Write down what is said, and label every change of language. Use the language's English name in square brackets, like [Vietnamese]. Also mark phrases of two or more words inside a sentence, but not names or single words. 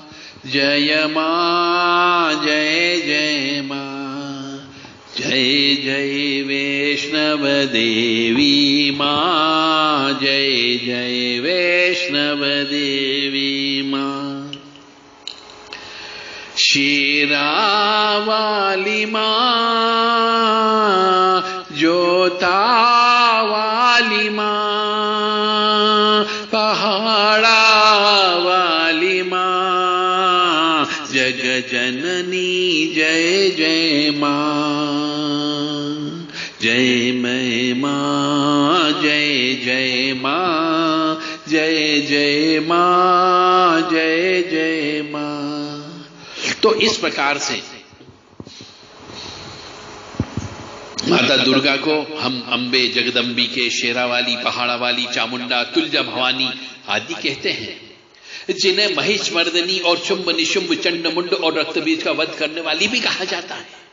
[Hindi] जय मां जय जय मां, जय जय वैष्णव देवी मां, जय जय वैष्णव देवी मां, शेरावाली मां, जोतावाली मां, पहाड़ा वाली मां, जय जग जननी जय जय मां, जय मां, जय जय मां, जय जय मां, जय जय मां। तो इस प्रकार से माता दुर्गा को हम अम्बे, जगदम्बिके, शेरावाली, पहाड़ावाली, चामुंडा, तुलजा भवानी आदि कहते हैं, जिन्हें महिषमर्दिनी और शुंभ निशुंभ, चंड मुंड और रक्तबीज का वध करने वाली भी कहा जाता है।